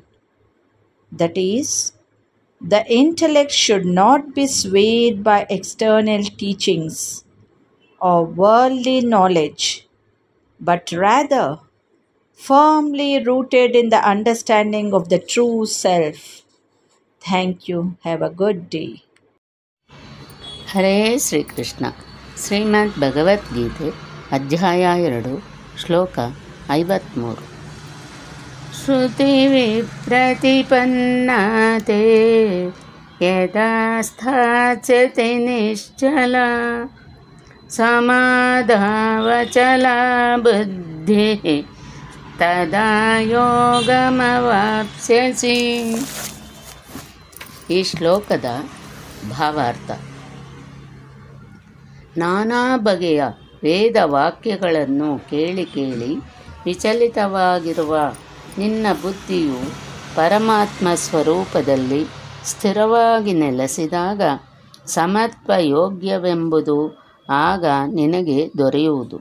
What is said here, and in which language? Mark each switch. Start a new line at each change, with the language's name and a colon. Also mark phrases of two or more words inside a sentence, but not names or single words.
English: That is, the intellect should not be swayed by external teachings or worldly knowledge, but rather firmly rooted in the understanding of the true self. Thank you. Have a good day.
Kannada: ಹರೇ ಶ್ರೀಕೃಷ್ಣ. ಶ್ರೀಮದ್ ಭಗವದ್ಗೀತೆ ಅಧ್ಯಾಯ 2 ಶ್ಲೋಕ 53.
Sanskrit: ಶ್ರುತಿ ವಿಪ್ರತಿಪನ್ನಾ ತೇ ಯದಾ ಸ್ಥಾಸ್ಯತಿ ನಿಶ್ಚಲ ಸಮಾಧಾವಚಲ ಬುದ್ಧಿಃ ತದಾ ಯೋಗಮವಾಪ್ಸ್ಯಸಿ.
Kannada: ಈ ಶ್ಲೋಕದ ಭಾವಾರ್ಥ: ನಾನಾ ಬಗೆಯ ವೇದವಾಕ್ಯಗಳನ್ನು ಕೇಳಿ ವಿಚಲಿತವಾಗಿರುವ ನಿನ್ನ ಬುದ್ಧಿಯು ಪರಮಾತ್ಮ ಸ್ವರೂಪದಲ್ಲಿ ಸ್ಥಿರವಾಗಿ ನೆಲೆಸಿದಾಗ ಸಮತ್ವ ಯೋಗ್ಯವೆಂಬುದು ಆಗ ನಿನಗೆ ದೊರೆಯುವುದು.